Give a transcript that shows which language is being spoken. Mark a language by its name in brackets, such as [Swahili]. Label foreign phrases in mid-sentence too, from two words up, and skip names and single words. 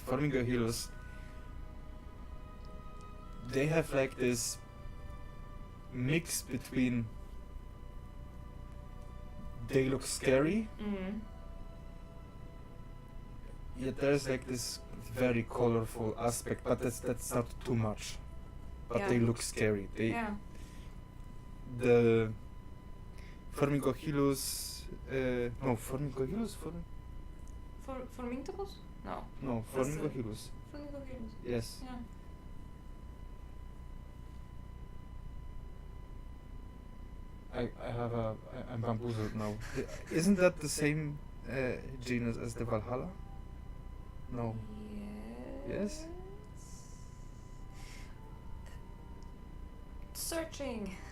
[English] Formigohilus, they have like this mix between they look scary, yet there's like this very colorful aspect, but that's not too much. But they look scary. The Formigohilus, Formigohilus? Formintibus? No. No, Formigohilus. Formigogilus. Yes. Yeah. I'm bamboozled now. Isn't that the same genus as the Valhalla? No. Yes? Searching.